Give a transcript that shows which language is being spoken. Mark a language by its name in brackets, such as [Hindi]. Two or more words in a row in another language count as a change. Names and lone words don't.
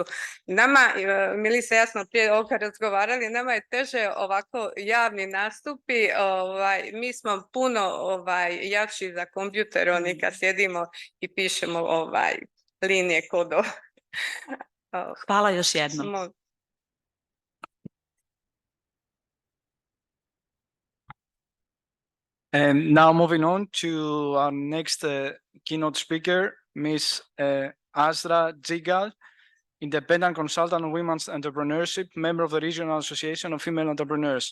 [Serbian] Nama, Milica i ja smo prije ovoga razgovarali, nama je teže ovako javni nastupi, mi smo puno jači za kompjuter, oni kad sjedimo i pišemo linije kodova. Hvala još jednom. [English] And now moving on to our next keynote speaker, Ms. Jasna Gligorić, independent consultant on women's entrepreneurship, member of the Regional Association of Female Entrepreneurs.